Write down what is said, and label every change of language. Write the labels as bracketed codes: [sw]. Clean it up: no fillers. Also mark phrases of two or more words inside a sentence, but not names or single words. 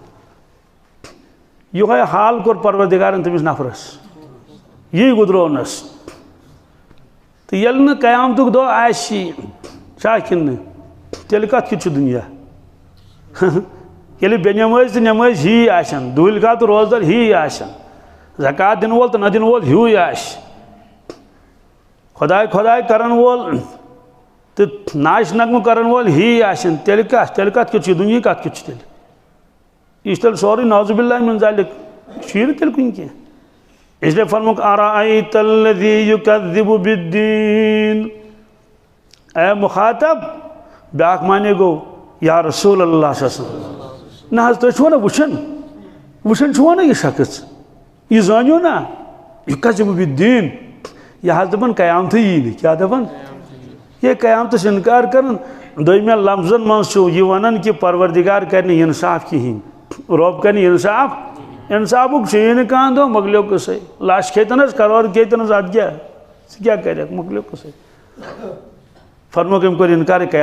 [ks] یِہوے حال کوٚر پروردِگارن تٔمِس نفرس یی گُدروونس تہٕ ییٚلہِ نہٕ قیامتُک دۄہ آسہِ چھا کِنہٕ نہٕ تیٚلہِ کتھ کیُتھ چھُ دُنیا ییٚلہِ بے نٮ۪مٲزۍ تہٕ نٮ۪مٲزۍ ہی آسن دوٗلۍ کال تہٕ روزدار ہی آسن زکات دِنہٕ وول تہٕ نہ دِنہٕ وول ہیوٗے آسہِ خۄداے کرن وول تہٕ ناش نغمہٕ کرن وول ہی آسن تیٚلہِ کتھ کیُتھ چھُ دُنیا کتھ کیُتھ چھُ تیٚلہِ یہِ چھُ تیٚلہِ سورُے [ar] نعوذ باللہ من ذالِک [ks] چھُیی نہٕ تیٚلہِ کُنہِ کینٛہہ [ur] اس لیے [ks] فرموک [ar] ارأیت الذی یکذب بالدین [ks] اے مخاطب بیاکھ معنی گوٚو [ar] یا رسول اللہ صلی اللہ علیہ وسلم [ks] نہ حظ تُہۍ چھُوا نا وٕچھان چھُوا نا یہِ شخص یہِ زٲنِو نا [ar] یکذب بالدین [ks] یہِ حظ دپان قیامتھٕے یی نہٕ کیٛاہ دپان یہ قیامتس انکار کرن دویمین لفظن منٛز چھُ یہِ ونان کہِ پروردگار کرِ نہٕ انصاف کِہیٖنۍ رۄب کرِ نہٕ انصافُک چھُیی نہٕ کانٛہہ دۄہ مۄکلیو قصے لچھ کھیتن حظ کرور کھیتن حظ اتھ کیٛاہ ژٕ کیٛاہ کرکھ مۄکلیو قصے فرموک أمۍ کوٚر انکار